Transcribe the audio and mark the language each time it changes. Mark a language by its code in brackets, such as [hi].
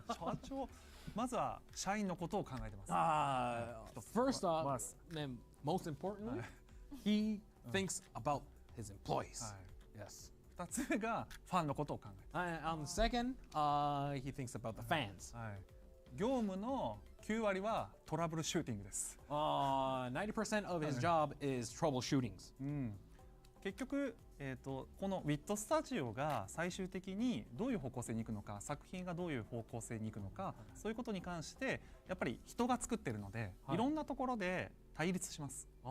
[ja] 社長まずは社員のことを考えてます。 [en] First off, most importantly, he thinks about his employees. Yes. [ja] 2つ目がファンのことを考えて。 [en] On the second, he thinks about the fans. [ja] 業務の9割はトラブルシューティングです。 [en] 90% of his job is troubleshootings. [ja] 結局、このウィットスタジオが最終的にどういう方向性に行くのか、作品がどういう方向性に行くのか、そういうことに関してやっぱり人が作ってるので、いろんなところで対立します。